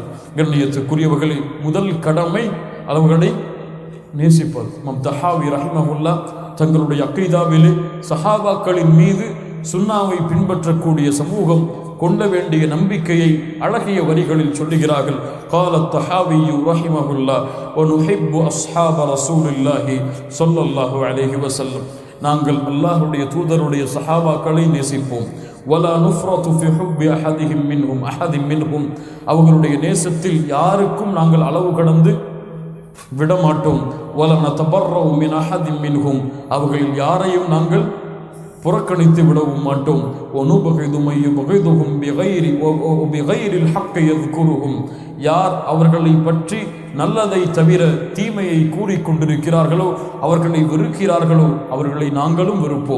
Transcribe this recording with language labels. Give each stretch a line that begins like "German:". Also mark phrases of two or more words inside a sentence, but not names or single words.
Tamil: கண்ணியத்துக்குரியவர்களில் முதல் கடமை அவர்களை நேசிப்பது. இமாம் தஹாவி ரஹிமஹுல்லாஹ் தங்களுடைய அக்கீதாவிலே சஹாபாக்களின் மீது சுன்னாவை பின்பற்றக்கூடிய சமூகம் கொள்ள வேண்டிய நம்பிக்கையை அழகிய வரிகளில் சொல்லுகிறார்கள்.
Arabic: قال الطحاوي رحمه الله ونحب أصحاب رسول الله صلى الله عليه وسلم,
Tamil: நாங்கள் அல்லாஹ்வுடைய தூதருடைய சஹாபாக்களை நேசிப்போம்.
Arabic: ولا نفرط في حب أحد منهم,
Tamil: அவர்களுடைய நேசத்தில் யாருக்கும் நாங்கள் அளவு கடந்து விடமாட்டோம்.
Arabic: ولا نتبرأ من أحد منهم,
Tamil: அவர்களில் யாரையும் நாங்கள் புறக்கணித்து விடவும் மாட்டோம். யார் அவர்களை பற்றி நல்லதை தவிர தீமையை கூறிக்கொண்டிருக்கிறார்களோ, அவர்களை வெறுக்கிறார்களோ, அவர்களை நாங்களும் வெறுப்போம்.